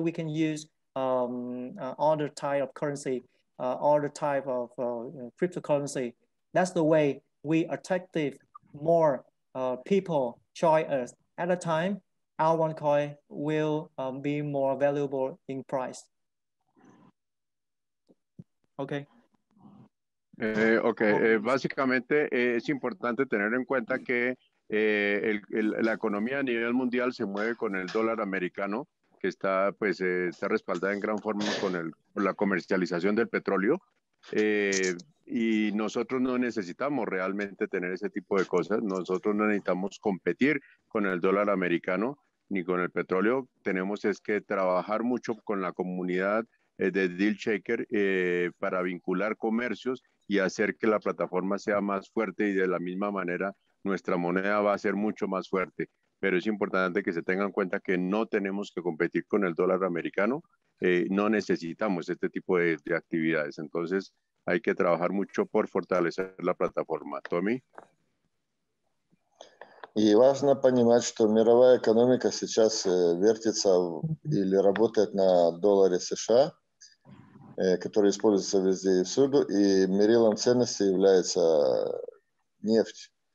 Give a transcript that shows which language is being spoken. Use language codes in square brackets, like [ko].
[en] We can use other type of currency, other type of cryptocurrency. That's the way we attract more people join us. At a time, our OneCoin will be more valuable in price. Okay. [es] Básicamente es importante tener en cuenta que la economía a nivel mundial se mueve con el dólar americano, que está respaldada en gran forma con la comercialización del petróleo, y nosotros no necesitamos realmente tener ese tipo de cosas. Nosotros no necesitamos competir con el dólar americano ni con el petróleo. Tenemos es que trabajar mucho con la comunidad de Dealshaker para vincular comercios y hacer que la plataforma sea más fuerte, y de la misma manera nuestra moneda va a ser mucho más fuerte. Pero es importante que se tengan en cuenta que no tenemos que competir con el dólar americano, no necesitamos este tipo de actividades. Entonces hay que trabajar mucho por fortalecer la plataforma. Tommy. [ru] И важно понимать, что мировая экономика сейчас вертится или работает на долларе США, который используется везде и всюду, и мерилом ценности является нефть.